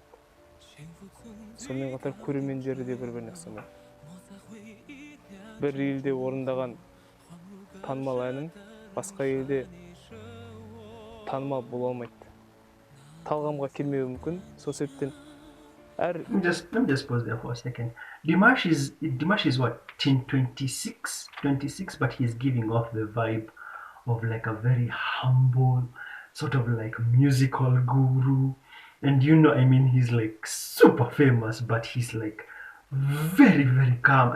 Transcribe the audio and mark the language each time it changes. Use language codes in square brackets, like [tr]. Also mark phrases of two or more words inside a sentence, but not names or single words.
[kk] Сонымен қатар көрермендері де бір-біріне ұқсамайды. Бір елде орындаған танымал әнің басқа елде танымал бола алмайды. Талғамға келмеуі мүмкін. Сол себептен [en] Let me just pause there for a second. Dimash is what, 26, but he's giving off the vibe of like a very humble, sort of like musical guru. And you know, I mean, he's like super famous, but he's like very, very calm.